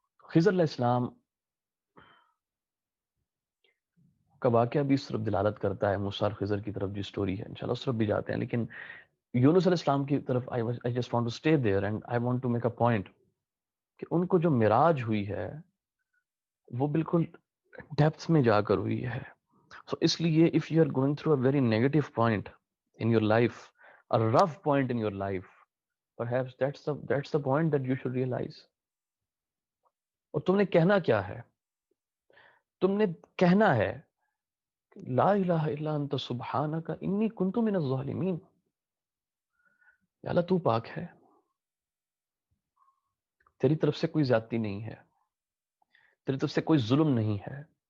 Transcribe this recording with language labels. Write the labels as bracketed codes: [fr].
[ur] خضر علیہ السلام کا واقعہ بھی اس طرف دلالت کرتا ہے. موسیٰ اور خضر کی طرف جو سٹوری ہے انشاءاللہ اس طرف بھی جاتے ہیں، لیکن یونس علیہ السلام کی طرف [en] I just want to stay there and I want to make a point [ur] کہ ان کو جو معراج ہوئی ہے وہ بالکل ڈیپتھ میں جا کر ہوئی ہے. سو اس لیے [en] if you are going through a very negative point in your life, a rough point in your life, perhaps that's the point that you should realize. [ur] اور تم نے کہنا کیا ہے؟ تم نے کہنا ہے [ar] لا الہ الا انت سبحانک انی کنت من الظالمین. [ur] یا اللہ تو پاک ہے، تیری طرف سے کوئی زیادتی نہیں ہے، تیری طرف سے کوئی ظلم نہیں ہے.